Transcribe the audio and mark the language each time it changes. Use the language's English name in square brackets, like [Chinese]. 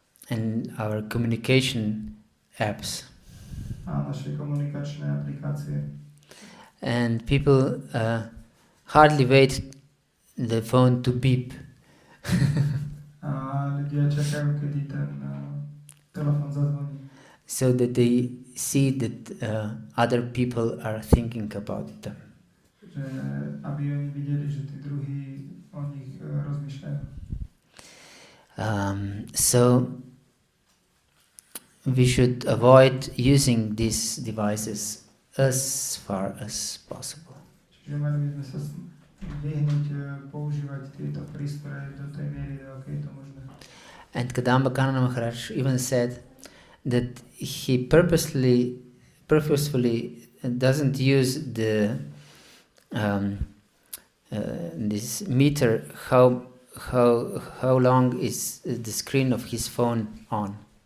[English] And our communication apps. [Slovak] A naše komunikačné aplikácie. [English] And people hardly wait the phone to beep. [Slovak] A ľudia čakajú, kedy ten telefón zazvoní. [English] So that they see that other people are thinking about them. [Slovak] Že aby oni videli, že tí druhí o nich rozmýšľajú. [English] So we should avoid using these devices as far as possible. [Slovak] Čiže mali by sme sa vyhnúť používať tieto prístroje do tej miery, do akej je to možné. [English] And Kadamba Kanana Maharaj even said that he purposefully doesn't use the this meter how long is the screen of his phone on.